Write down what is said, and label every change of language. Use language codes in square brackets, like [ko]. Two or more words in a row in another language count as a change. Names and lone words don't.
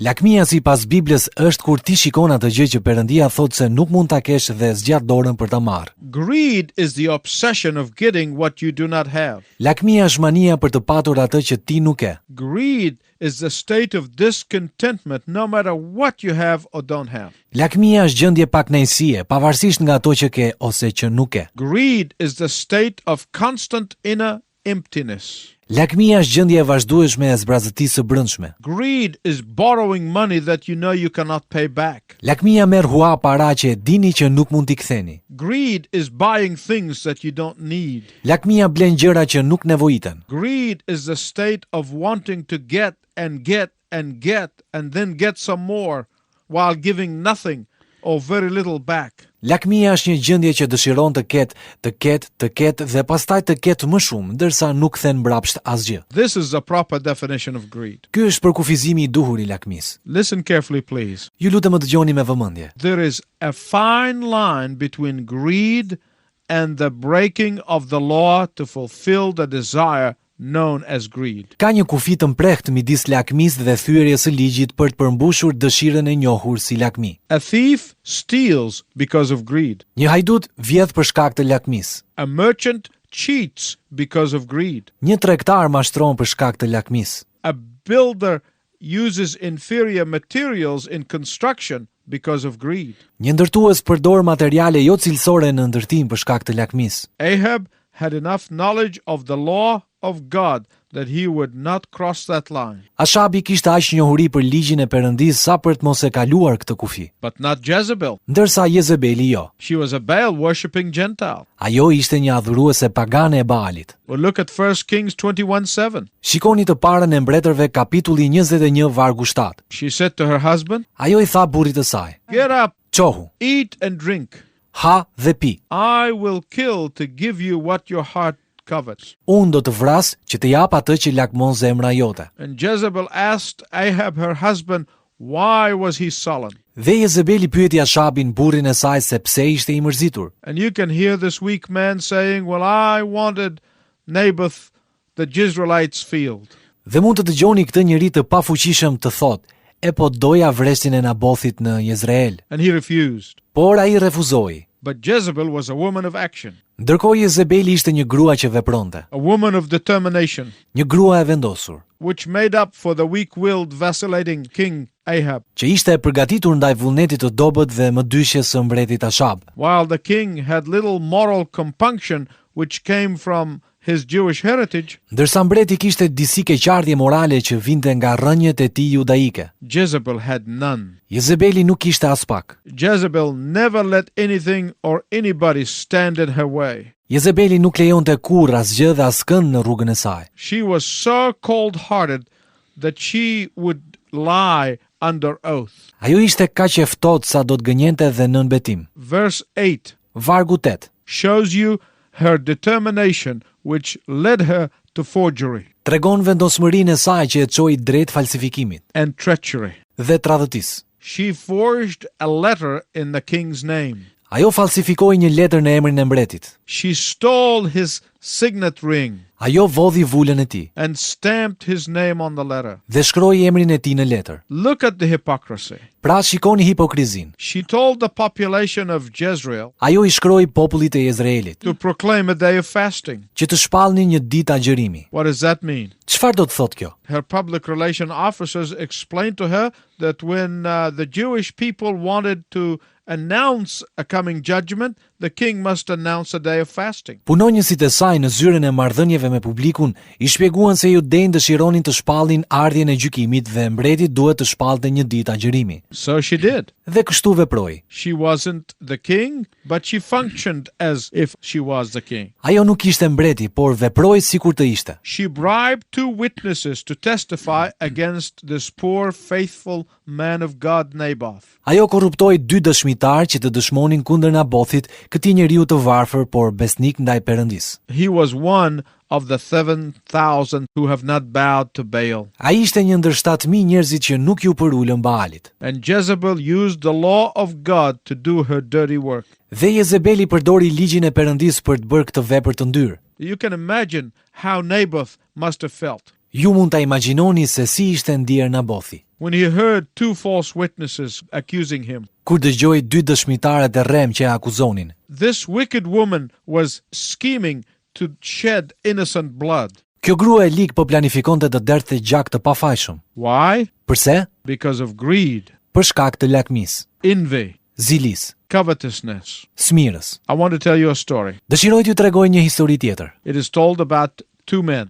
[sq] Lakmia sipas Biblës është kur ti shikon atë gjë që Perëndia thotë se nuk mund ta kesh dhe zgjat dorën për ta marrë. [en] Greed is the obsession of getting what you do not have. [sq] Lakmia është mania për të patur atë që ti nuk ke. [en] Greed is the state of discontentment no matter what you have or don't have. [sq] Lakmia është gjendje pakënaqësie, pavarësisht nga ato që ke ose që nuk ke. [en] Greed is the state of constant inner emptiness. [sq] Lakmia është gjendje e vazhdueshme e zbrazëtisë së brendshme. [en] Greed is borrowing money that you know you cannot pay back. [sq] Lakmia merr hua para që e dini që nuk mund t'i ktheni. [en] Greed is buying things that you don't need. [sq] Lakmia blen gjëra që nuk nevojiten. [en] Greed is the state of wanting to get and get and get and then get some more while giving nothing or very little back. [sq] Lakmia është një gjendje që dëshiron të ketë dhe pastaj të ketë më shumë, ndërsa nuk kthen mbrapsht asgjë. [en] This is the proper definition of greed. [sq] Ky është përkufizimi I duhur I lakmisë. [en] Listen carefully, please. [sq] Ju lutem të dëgjoni me vëmendje. [en] There is a fine line between greed and the breaking of the law to fulfill the desire known as greed. [sq] Ka një kufi të mprehtë midis lakmisë dhe thyerjes së ligjit për të përmbushur dëshirën e njohur si lakmi. [en] A thief steals because of greed. [sq] Një hajdut vjedh për shkak të lakmisë. [en] A merchant cheats because of greed. [sq] Një tregtar mashtron për shkak të lakmisë. [en] A builder uses inferior materials in construction because of greed. [sq] Një ndërtues përdor materiale jo cilësore në ndërtim për shkak të lakmisë. [en] Ahab had enough knowledge of the law of God that he would not cross that line. [sq] Ashabi kishte aq njohuri për ligjin e Perëndisë sa për të mos e kaluar këtë kufi. [en] But not Jezebel. [sq] Ndërsa Jezebeli jo. [en] She was a Baal worshipping Gentile. [sq] Ajo ishte një adhuruese pagane e Baalit. [en] Well, look at 1 Kings 21:7. [sq] Shikoni të parën e mbretërve kapitulli 21 vargu 7. [en] She said to her husband, [sq] Ajo I tha burrit të saj: [en] "Get up, [sq] Qohu, [en] eat and drink. [sq] ha dhe pi. [en] I will kill to give you what your heart covets." [sq] Unë do të vras që të jap atë që lakmon zemra jote. [en] And Jezebel asked Ahab, her husband, why was he sullen? [sq] Dhe Jezebeli pyeti Ashabin burrin e saj se pse ishte I mërzitur. [en] And you can hear this weak man saying, well, I wanted Naboth the Jezreelite's field. [sq] Dhe mund të dëgjoni këtë njeri të pafuqishëm të thotë: "E po doja vrestin e Nabothit në Jezreel." [en] And he refused. [sq] Por ai refuzoi. [en] But Jezebel was a woman of action, [sq] Ndërkohë Jezebeli ishte një grua që vepronte, [en] a woman of determination, [sq] një grua e vendosur, [en] which made up for the weak-willed, vacillating king Ahab. [sq] që ishte e përgatitur ndaj vullnetit të dobët dhe mëdyshjes së mbretit Ashab. [en] While the king had little moral compunction which came from his Jewish heritage, [sq] Ndërsa mbreti kishte disi keqardhje morale që vinte nga rrënjët e tij judaike, [en] Jezebel had none. [sq] Jezebeli nuk kishte as pak. [en] Jezebel never let anything or anybody stand in her way. [sq] Jezebeli nuk lejonte kurrë asgjë dhe askënd në rrugën e saj. [en] She was so cold-hearted that she would lie under oath. [sq] Ajo ishte kaq e ftohtë sa do të gënjente dhe nën betim. [en] Verse 8 [sq] Vargu 8 [en] shows you her determination which led her to forgery [sq] tregon vendosmërinë e saj që e çoi drejt falsifikimit [en] and treachery. [sq] dhe tradhëtisë. [en] She forged a letter in the king's name. [sq] Ajo falsifikoi një letër në emrin e mbretit. [en] She stole his signet ring [sq] Ajo vodhi vulën e tij [en] and stamped his name on the letter. [sq] dhe shkroi emrin e tij në letër. [en] Look at the hypocrisy. [sq] Pra shikoni hipokrizin. [en] She told the population of Jezreel [sq] Ajo I shkroi popullit e Jezreelit [en] to proclaim a day of fasting. [sq] që të shpallnin një ditë agjërimi. [en] What does that mean? [sq] Çfarë do të thotë kjo? [en] Her public relation officers explained to her that when the Jewish people wanted to announce a coming judgment, the king must announce a day of fasting. [sq] Punonjësit e saj në zyrën e marrëdhënieve me publikun I shpjeguan se judejnë dëshironin të shpallin ardhjen e gjykimit dhe mbreti duhet të shpallte një ditë agjërimi. [en] So she did. [sq] Dhe kështu veproi. [en] She wasn't the king, but she functioned as if she was the king. [sq] Ajo nuk ishte mbreti, por veproi sikur të ishte. [en] She bribed 2 witnesses to testify against this poor, faithful man of God, Naboth. [sq] Ajo korruptoi 2 dëshmitar që të dëshmonin kundër Nabothit, këtij njeriu të varfër por besnik ndaj Perëndisë. [en] He was one of the 7,000 who have not bowed to Baal. [sq] Ai ishte një ndër 7.000 njerëzit që nuk ju përulën Baalit. [en] And Jezebel used the law of God to do her dirty work. [sq] Dhe Jezebeli përdori ligjin e Perëndisë për të bërë këtë vepër të ndyrë. [en] You can imagine how Naboth must have felt [sq] Ju mund ta imagjinoni se si ishte ndier Nabothi [en] when he heard 2 false witnesses accusing him. [sq] kur dëgjoi 2 dëshmitarët e rrem që e akuzonin. [en] This wicked woman was scheming to shed innocent blood. [sq] Kjo grua e lig po planifikonte të derdhte gjak të pafajshëm. [en] Why? [sq] Përse? [en] Because of greed, [sq] Për shkak të lakmisë, [en] envy, [sq] zilis, [en] covetousness. [sq] smirës. [en] I want to tell you a story. [sq] Dëshiroj t'ju tregoj një histori tjetër, [en] It is told about 2 men.